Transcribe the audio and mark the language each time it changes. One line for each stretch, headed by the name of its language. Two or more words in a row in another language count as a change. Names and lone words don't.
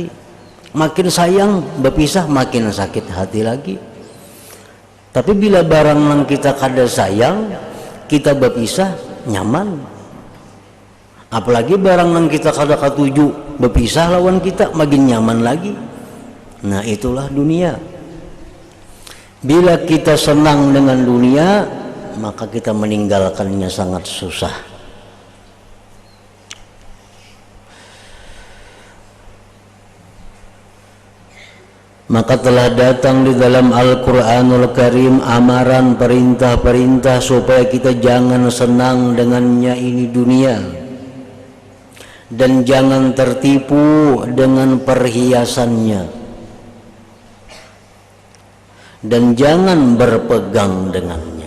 Indonesian: Makin sayang, berpisah, makin sakit hati lagi.
Banjar: Tapi bila barang yang kita kada sayang, kita berpisah, nyaman. Apalagi barang yang kita kada katuju, berpisah lawan kita, makin nyaman lagi.
Indonesian: Nah, itulah dunia. Bila kita senang dengan dunia, maka kita meninggalkannya sangat susah. Maka telah datang di dalam Al-Quranul Karim amaran, perintah-perintah supaya kita jangan senang dengannya ini dunia, dan jangan tertipu dengan perhiasannya, dan jangan berpegang dengannya.